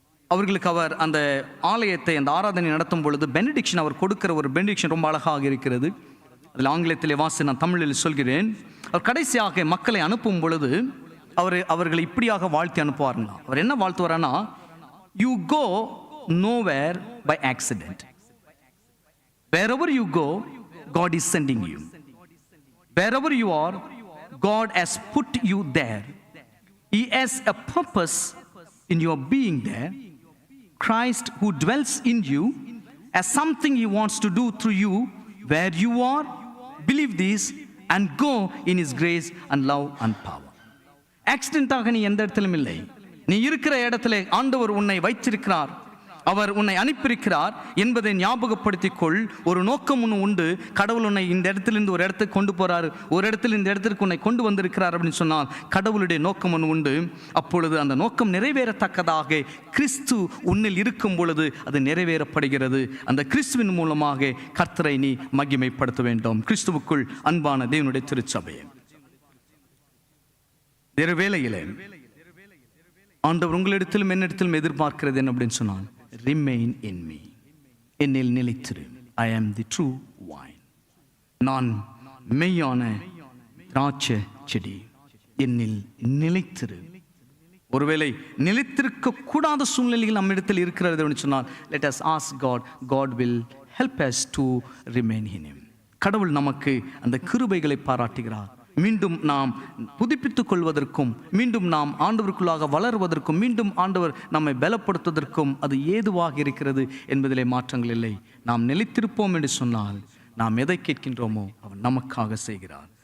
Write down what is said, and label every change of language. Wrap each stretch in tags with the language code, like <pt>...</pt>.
<ta>அவர்களுக்கு அவர் அந்த ஆலயத்தை, அந்த ஆராதனை நடத்தும் பொழுது பெனடிக்ஷன் அவர் கொடுக்கிற ஒரு பெனடிக்ஷன் ரொம்ப அழகாக இருக்கிறது. அதில் ஆங்கிலத்திலே வாசி, நான் தமிழில் சொல்கிறேன். அவர் கடைசியாக மக்களை அனுப்பும் பொழுது அவர்களை இப்படியாக வாழ்த்தி அனுப்புவார்னா, அவர் என்ன வாழ்த்துவார்னா,</ta> <en>You go nowhere by accident, Wherever you go, God is sending you. Wherever you are, God has put you there. He has a purpose in your being there. Christ who dwells in you has something He wants to do through you where you are. Believe this and go in His grace and love and power.</en> <ta>ஆக்சிடென்ட்டாக நீ எந்த இடத்திலும் இல்லை. நீ இருக்கிற இடத்துல ஆண்டவர் உன்னை வைத்திருக்கிறார், அவர் உன்னை அனுப்பியிருக்கிறார் என்பதை ஞாபகப்படுத்திக் கொள். ஒரு நோக்கம் ஒன்று உண்டு. கடவுள் உன்னை இந்த இடத்திலிருந்து ஒரு இடத்துக்கு கொண்டு போறாரு, ஒரு இடத்துல இந்த இடத்திற்கு உன்னை கொண்டு வந்திருக்கிறார் அப்படின்னு சொன்னால் கடவுளுடைய நோக்கம் ஒன்று உண்டு. அப்பொழுது அந்த நோக்கம் நிறைவேறத்தக்கதாக கிறிஸ்து உன்னில் இருக்கும் பொழுது அது நிறைவேறப்படுகிறது. அந்த கிறிஸ்துவின் மூலமாக கர்த்தரை நீ மகிமைப்படுத்த வேண்டும். கிறிஸ்துவுக்குள் அன்பான தேவனுடைய திருச்சபை, வேறு வேளையிலே ஆண்டவர் உங்களிடத்திலும் என்னிடத்திலும் எதிர்பார்க்கிறது என்ன அப்படின்னு சொன்னால்,</ta> <en>remain in me,</en> <ta>என்னில் நிலைத்திரு.</ta> <en>I am the true vine,</en> <ta>நான் மெய்யான திராட்சை செடி, என்னில் நிலைத்திரு. ஒருவேளை நிலைத்திருக்க கூடாத சூழ்நிலைகள் நம்ம இடத்தில் இருக்கிறது சொன்னால்,</ta> <en>let us ask God, God will help us to remain in Him.</en> <ta>கடவுள் நமக்கு அந்த கிருபைகளை பாராட்டுகிறார். மீண்டும் நாம் புதுப்பித்துக் கொள்வதற்கும், மீண்டும் நாம் ஆண்டவருக்குள்ளாக வளருவதற்கும், மீண்டும் ஆண்டவர் நம்மை பலப்படுத்துவதற்கும் அது ஏதுவாக இருக்கிறது என்பதிலே மாற்றங்கள் இல்லை. நாம் நிலைத்திருப்போம் என்று சொன்னால் நாம் எதை கேட்கின்றோமோ அவர் நமக்காக செய்கிறார்.</ta>